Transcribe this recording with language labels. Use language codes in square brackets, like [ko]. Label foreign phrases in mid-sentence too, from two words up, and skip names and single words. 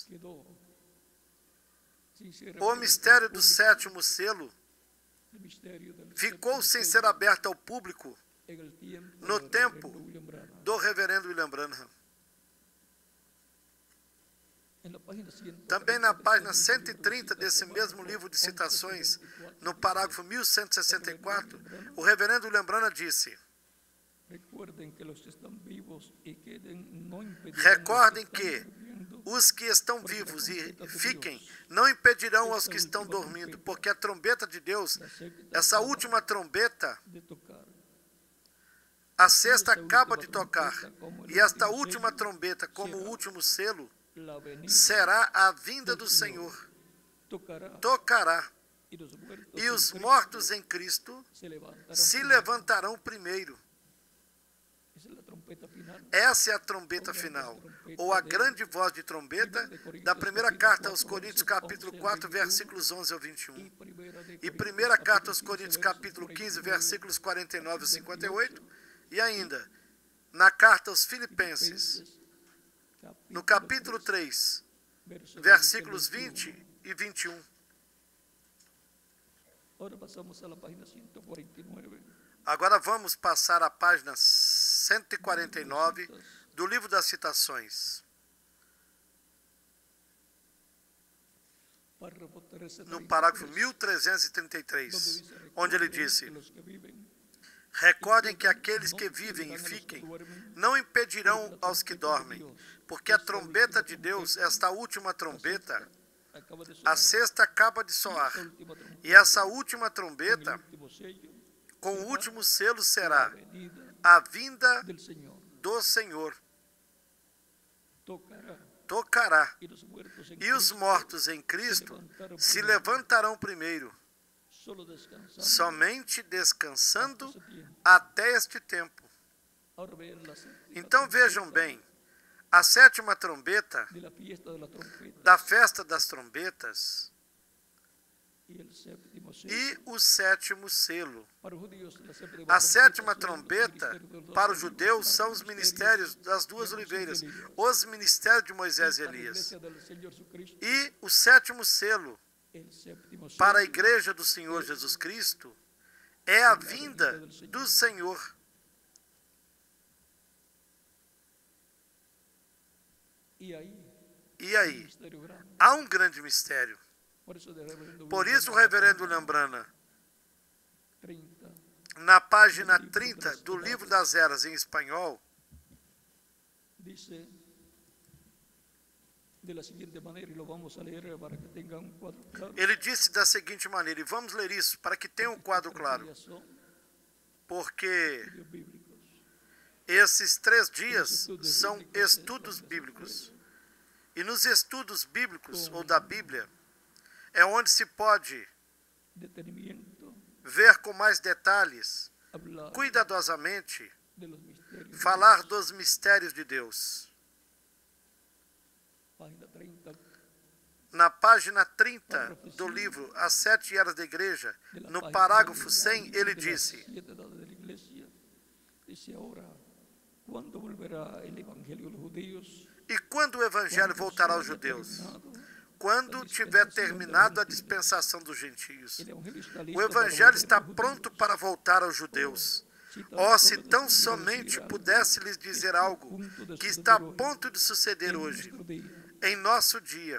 [es] quedó sinceramente [pt] o mistério do público, sétimo selo [es] el misterio del [pt] ficou [es] séptimo [pt] sem [es] sello [pt] ser aberto ao público [es] en el tiempo [pt] no [es] del [pt] tempo [es] reverendo William Branham. [pt] do reverendo William Branham. [es] En la página 130 [pt] Também na página [es] de este libro de [pt] 130 [es] citas, [pt] desse no mesmo [es] párrafo [pt] livro de citações, 1164, no parágrafo 1164, o reverendo William Branham disse: [es] recuerden que los que están vivos y queden no impedirán [pt] recordem [es] los que [pt] que [es] están durmiendo, [pt] os que estão vivos e fiquem não impedirão aos que estão dormindo, porque a trombeta de Deus, essa última trombeta, [es] de tocar. [pt] a sexta acaba de tocar, e esta última trombeta, como o último selo, [es] La venida [pt] será a vinda do Senhor. [es] tocará [pt] Tocará, [es] y los muertos [pt] e [es] en [pt] os [es] Cristo [pt] mortos em Cristo [es] se levantarán. [pt] se levantarão primeiro. [es] Esa es la trompeta final. [pt] Essa é a trombeta final, ou a grande voz de trombeta da primeira carta aos Coríntios, capítulo 4, versículos 11 ao 21. E primeira carta aos Coríntios, capítulo 15, versículos 49 e 58. E ainda, na carta aos Filipenses, no capítulo 3, versículos 20 e 21. [es] Ahora pasamos a la página 149. [pt] Agora vamos passar à página 149 do livro das citações. [es] Párrafo 333, [pt] No parágrafo 1333, [es] donde dice, [pt] onde ele [es] "Recuerden [pt] disse: [es] que los que viven [pt] recordem que aqueles que vivem e fiquem não impedirão aos que dormem, porque a trombeta de Deus, esta última trombeta, [es] acaba de [pt] a [es] sonar, [pt] sexta acaba de soar, [es] esta última trompeta, [pt] e essa última [es] con el [pt] trombeta, [es] último sello, [pt] com o último selo, [es] la [pt] será [es] venida [pt] a vinda [es] del Señor. [pt] do Senhor. [es] Tocará [pt] Tocará, [es] y los muertos en [pt] e os [es] Cristo [pt] mortos em Cristo se levantarão primeiro, [es] solo descansando [pt] somente descansando [es] ese tiempo. [pt] até este tempo. [es] Ahora vean la séptima [pt] Então [es] trompeta [pt] vejam bem, a sétima trombeta [es] de la fiesta de la trompeta [pt] da festa das trombetas [es] y el séptimo sello. [pt] e o sétimo selo. Para os [es] judíos, la séptima [pt] A sétima [es] trompeta [pt] trombeta para os judeus são os ministérios das duas oliveiras, os ministérios de Moisés e Elias. E o sétimo selo para a igreja do Senhor Jesus Cristo é a vinda do Senhor. E aí, há um grande mistério. Por isso, o reverendo William Branham, na página 30 do Livro das Eras em espanhol, [es] dice de la siguiente manera, y lo vamos a leer para que tengan un cuadro claro. [pt] ele disse da seguinte maneira, e vamos ler isso para que tenha um quadro claro, porque [es] Estudios bíblicos. [pt] esses 3 dias são estudos bíblicos. E nos estudos bíblicos, ou da Bíblia, é onde se pode [es] Detenimiento, [pt] ver com mais detalhes, [es] hablar [pt] cuidadosamente, [es] de los misterios. [pt] falar dos mistérios de Deus. [es] Página 30, [pt] Na página 30 do livro As 7 Eras da Igreja, no parágrafo 100, ele disse: [es] dice ahora, ¿cuándo volverá el evangelio a los judíos? [pt] e quando o evangelho voltará aos judeus? Quando tiver terminado a dispensação dos gentios. O evangelho está pronto para voltar aos judeus. Oh, se tão somente pudesse lhes dizer algo que está a ponto de suceder hoje, em nosso dia.